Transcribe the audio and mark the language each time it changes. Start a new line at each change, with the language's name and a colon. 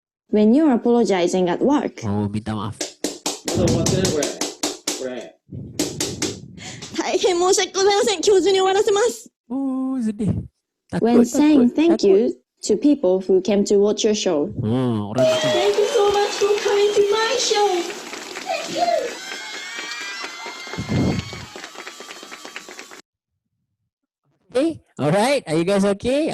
English: When you're apologizing at work,
Indonesian: Oh, minta maaf.
Japanese: まだ終わってないこれ。これ。大変申し訳ございません。今日中に終わらせます。
Indonesian: Oh, sedih.
English: When saying thank you to people who came to watch your show.
Indonesian: Orang macam
English: Thank you so much for coming to my show. Thank you. okay. Alright, are you guys okay?